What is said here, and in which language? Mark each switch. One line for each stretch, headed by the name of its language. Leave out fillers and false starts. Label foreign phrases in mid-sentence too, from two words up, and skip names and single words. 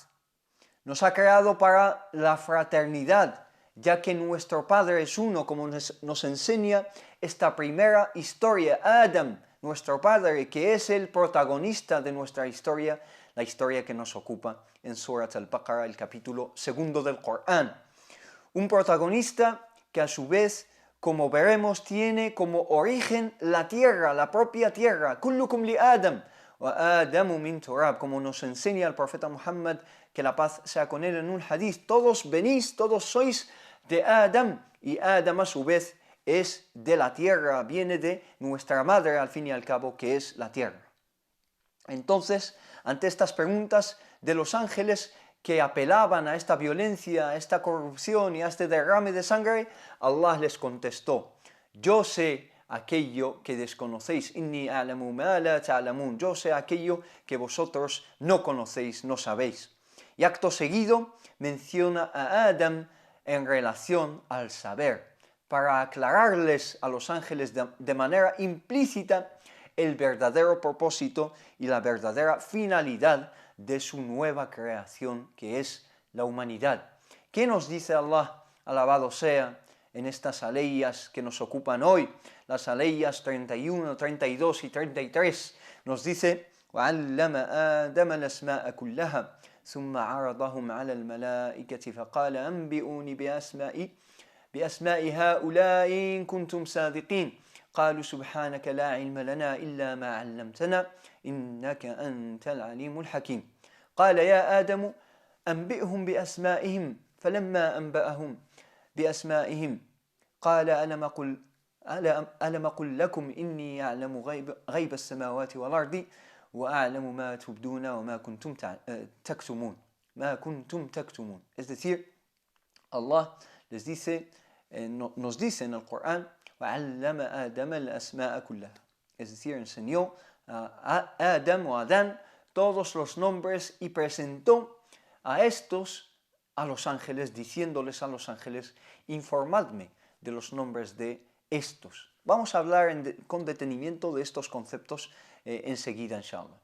Spanish: Nos ha creado para la fraternidad, ya que nuestro Padre es uno, como nos enseña esta primera historia, Adam, nuestro Padre, que es el protagonista de nuestra historia, la historia que nos ocupa en Surat al-Baqarah, el capítulo 2 del Corán. Un protagonista que a su vez, como veremos, tiene como origen la tierra, la propia tierra.
Arabic: كلكم لآدم وآدم من تراب,
Spanish: como nos enseña el profeta Muhammad, que la paz sea con él en un hadith. Todos venís, todos sois de Adam, y Adam a su vez es de la tierra, viene de nuestra madre al fin y al cabo, que es la tierra. Entonces, ante estas preguntas de los ángeles que apelaban a esta violencia, a esta corrupción y a este derrame de sangre, Allah les contestó: yo sé aquello que desconocéis,
Arabic: إني أعلم ما لا تعلمون,
Spanish: yo sé aquello que vosotros no conocéis, no sabéis. Y acto seguido menciona a Adam en relación al saber, para aclararles a los ángeles de manera implícita el verdadero propósito y la verdadera finalidad de su nueva creación, que es la humanidad. ¿Qué nos dice Allah? Alabado sea, en estas aleyas que nos ocupan hoy, las aleyas 31, 32 y 33, nos dice:
Arabic: وَعَلَّمَ آدَمَ الْأَسْمَاءَ كُلَّهَا ثُمَّ عَرَضَهُمْ عَلَى الْمَلَائِكَةِ فَقَالَ أَنْبِئُونِي بِأَسْمَاءِ هَؤُلَاءِ إِن كُنتُمْ صَادِقِينَ قالوا سبحانك لا علم لنا إلا ما علمتنا إنك أنت العليم الحكيم قال يا آدم أنبئهم بأسمائهم فلما أنبأهم بأسمائهم قال ألم أقل لكم إني أعلم غيب السماوات والأرض وأعلم ما تبدون وما كنتم تكتمون ما كنتم تكتمون.
Spanish: Es decir, Allah les dice, nos dice en el Corán:
Arabic: وَعَلَّمَ آدَمَ الْأَسْمَاءَ كُلَّهَا.
Spanish: Es decir, enseñó a Adam o Adán todos los nombres y presentó a estos a los ángeles, diciéndoles a los ángeles: informadme de los nombres de estos. Vamos a hablar con detenimiento de estos conceptos enseguida, inshallah.